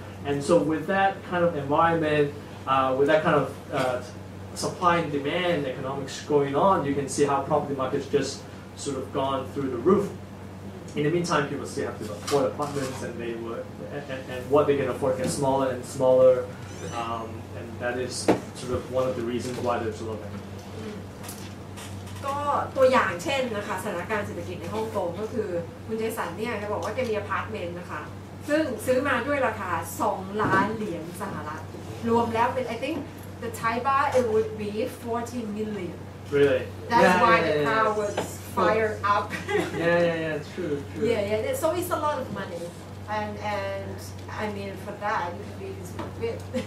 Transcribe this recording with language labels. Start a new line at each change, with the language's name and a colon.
English: And so with that kind of environment, with that kind of supply and demand economics going on, you can see how property markets just sort of gone through the roof. In the meantime, people still have to afford apartments, and and what they can afford gets smaller and smaller, and that is sort of one of the reasons why there's a lot of
Thai: ก็ตัวอย่างเช่นนะคะสถานการณ์เศรษฐกิจในฮ่องกงก็คือคุณเจสันเนี่ยจะบอกว่าแกมีอพาร์ตเมนต์นะคะซึ่งซื้อมาด้วยราคา2 ล้านเหรียญสหรัฐรวมแล้วเป็น
English: I think the Thai baht it would be 40 million. Really? That's why the crowd was fired up. Yeah. True. Yeah. So it's a lot of money, and I mean for that you can be this big.